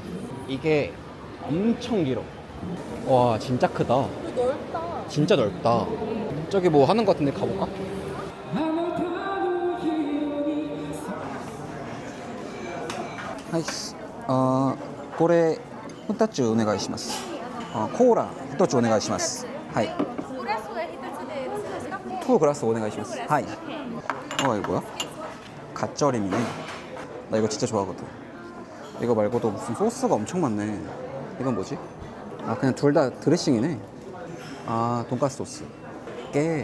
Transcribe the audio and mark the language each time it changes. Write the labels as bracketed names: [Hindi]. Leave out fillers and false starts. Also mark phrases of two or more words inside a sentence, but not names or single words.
[Korean] 이게 엄청 길어. 와, 진짜 크다. 넓다. 진짜 넓다. 저기 뭐 하는 것 같은데 가볼까? [Japanese] 하이스. コーラ二つお願いします. 코ーラ一つお願いします。はい。トゥーグラスお願いします. 하이. [Korean] 이거 뭐야? 갓절임이네. 나 이거 진짜 좋아하거든. 이거 말고도 무슨 소스가 엄청 많네. 이건 뭐지? 아, 그냥 둘 다 드레싱이네. 아, 돈가스 소스. 깨.